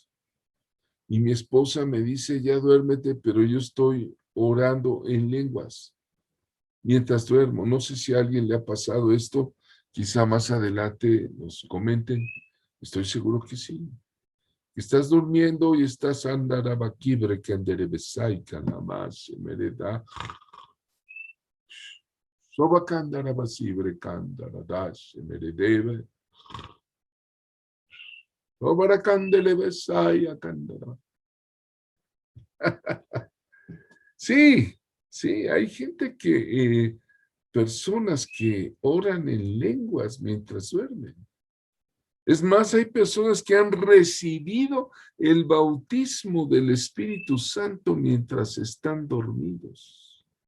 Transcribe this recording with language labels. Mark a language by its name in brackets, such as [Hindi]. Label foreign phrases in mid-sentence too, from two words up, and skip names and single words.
[Spanish] Y mi esposa me dice, ya duérmete, pero yo estoy orando en lenguas mientras duermo. No sé si a alguien le ha pasado esto. Quizá más adelante nos comenten. Estoy seguro que sí. Estás durmiendo y estás andarabaquibre que anderebesai canamás mereda. Soba candarabasibre candaradash meredebe. Sobara candelebesai a candara. Sí, sí, hay gente que, personas que oran en lenguas mientras duermen. Es más, hay personas que han recibido el bautismo del Espíritu Santo mientras están dormidos.